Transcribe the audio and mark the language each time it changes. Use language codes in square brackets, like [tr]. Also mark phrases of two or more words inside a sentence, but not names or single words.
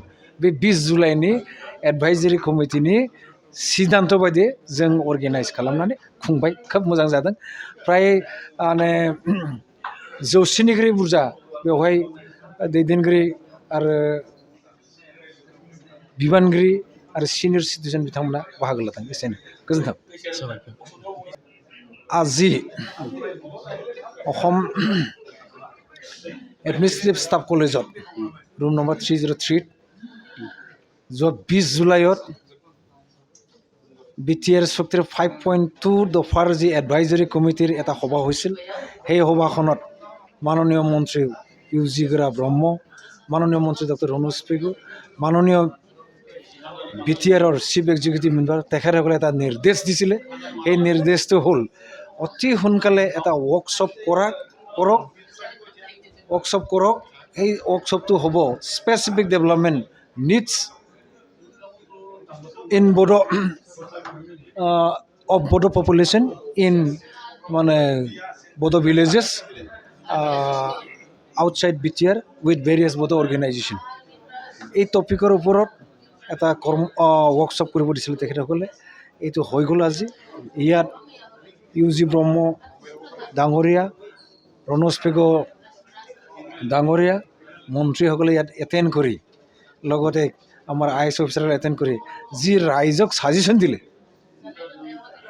[brx] बे 20 जुलाइनि एडभाइजारि कमिटिनि सिद्धान्त बायदि जों अर्गेनाइज खालामनानै खुंबाय। खोब मोजां जादों। फ्राय माने 100निख्रुइ बुरजा बेवहाय दैदेनगिरि आरो बिबानगिरि आरो सिनियर सिटिजेन बिथांमोना बाहागो लादों। एसेनो गोजोन्थों। [as] আজি অসম এডমিনিষ্ট্ৰেটিভ ষ্টাফ কলেজত ৰুম নম্বৰ 303 য'ত 20 जुलाइत BTR চুক্তিৰ 5.2 দফাৰ যি এডভাইজাৰী কমিটিৰ এটা সভা হৈছিল। সেই সভাখনত মাননীয় মন্ত্ৰী ইউজি গোৰা ব্ৰহ্ম, মাননীয় মন্ত্ৰী ডক্টৰ ৰনোজ পেগু, মাননীয় BTRৰ [en] chief executive member [as] তেখেতসকলে এটা নিৰ্দেশ দিছিলে। সেই নিৰ্দেশটো হ'ল অতি সোনকালে এটা ৱৰ্কশ্বপ কৰক। এই ৱৰ্কশ্বপটো হ'ব [en] specific development needs in Bodo population in Bodo villages outside BTR with various Bodo organization. [as] এই টপিকৰ ওপৰত এটা ৱৰ্কশ্বপ কৰিব দিছিল তেখেতসকলে। এইটো হৈ গ'ল আজি। ইয়াত ইউজি ব্ৰহ্ম ডাঙৰীয়া, ৰনোজ পেগু ডাঙৰীয়া, মন্ত্ৰীসকলে ইয়াত এটেণ্ড কৰি, লগতে আমাৰ আইএছ অফিচাৰসকলে এটেণ্ড কৰি যি ৰাইজক ছাজেশ্যন